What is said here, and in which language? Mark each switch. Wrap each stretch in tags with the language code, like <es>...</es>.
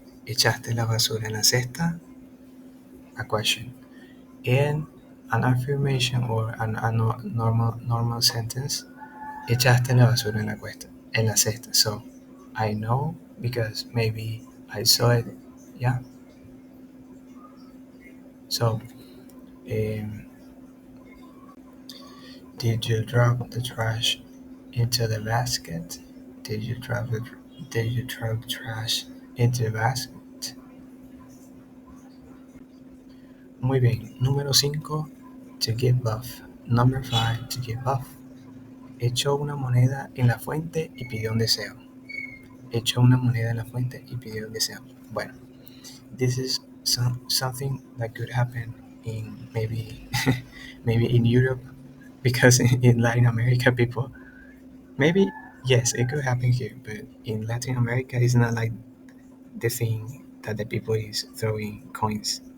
<es>Echaste la basura en la cesta. A question.</es> <en>And an affirmation or a normal sentence.</en> <es>Echaste la basura en la cuesta, en la cesta.</es> <en>So, I know because maybe I saw it. Yeah. So, um, did you drop the trash into the basket? Did you drop the Did you drop trash into the basket? Muy bien. Número 5, to give buff. Number 5, to give buff.</en> <es>Echó una moneda en la fuente y pidió un deseo. Echó una moneda en la fuente y pidió un deseo.</es> <en>Bueno, this is something that could happen in maybe maybe in Europe, because in Latin America people, maybe, yes, it could happen here, but in Latin America it's not like the thing that the people is throwing coins.</en>